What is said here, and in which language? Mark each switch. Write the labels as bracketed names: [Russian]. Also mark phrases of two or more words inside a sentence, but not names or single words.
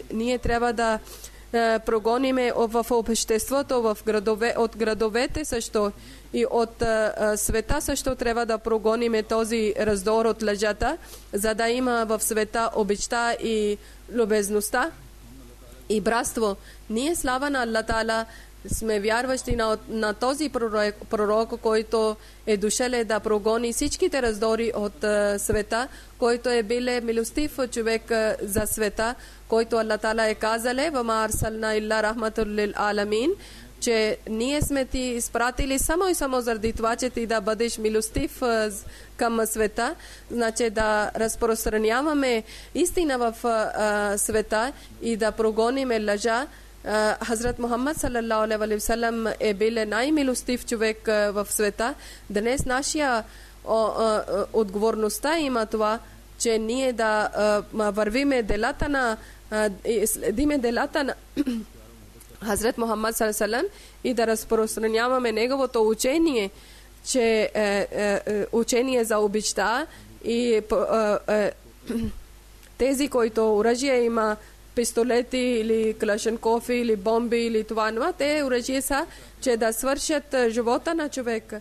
[Bulgarian] Ние трябва да прогониме в обществото, от градовете също и от света също трябва да прогониме този раздор от лъжата, за да има в света обичта и любезността и братство. Ние слава на Аллах Таала сме вярващи на този пророк, който е дошъл да прогони всичките раздори от света, който е бил милостив човек за света, който Аллах Таала е казал: [Arabic] "وما أرسلنا إلا رحمة للعالمين", [Bulgarian] че ние сме ти изпратили само и само заради това, че ти да бъдеш милостив към света, значи да разпространяваме истина в света и да прогониме лъжа. Хазрат Мухаммад [Arabic] صلى الله عليه وسلم [Bulgarian] е бил най-милостив човек в света. Днес нашия отговорността има това, че ние да вървиме делата на следиме делата на Хазрат Мухаммад [Arabic] صلى الله عليه وسلم [Bulgarian] и да разпространяваме неговото учение, че учение за обичта и тези, които оръжие има, пистолети или клашенков или бомби или това, те оръжие са, че да свършат живота на човека.